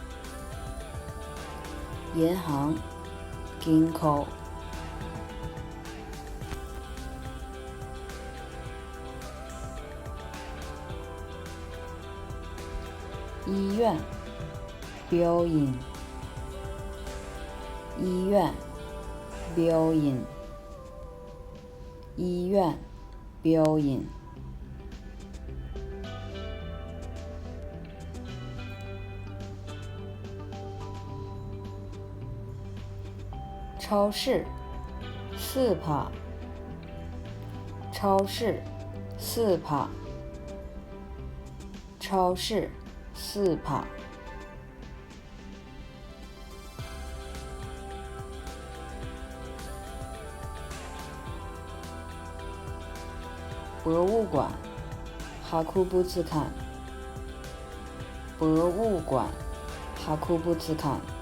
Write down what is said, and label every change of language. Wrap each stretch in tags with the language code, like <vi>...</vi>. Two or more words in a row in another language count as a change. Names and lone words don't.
<zh>银行銀行医院病院医院病院医院病院超市スーパー超市スーパー超市スーパー博物館博物館博物館博物館</zh>